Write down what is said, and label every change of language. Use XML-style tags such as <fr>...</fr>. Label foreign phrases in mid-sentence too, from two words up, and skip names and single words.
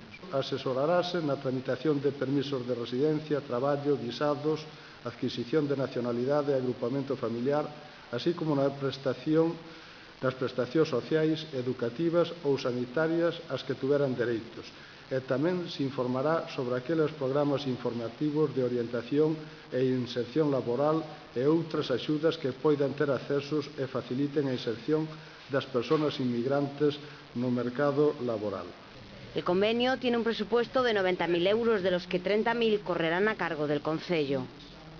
<gl>Asesorarase na tramitación de permisos de residencia, traballo, visados, adquisición de nacionalidade e agrupamento familiar, así como nas prestacións sociais, educativas ou sanitarias ás que tuveran dereitos. E tamén se informará sobre aqueles programas informativos de orientación e inserción laboral e outras axudas que poidan ter accesos e faciliten a inserción das persoas inmigrantes no mercado laboral.</gl> <es>El convenio tiene un presupuesto de 90.000 euros, de los que 30.000 correrán a cargo del Concello.</es>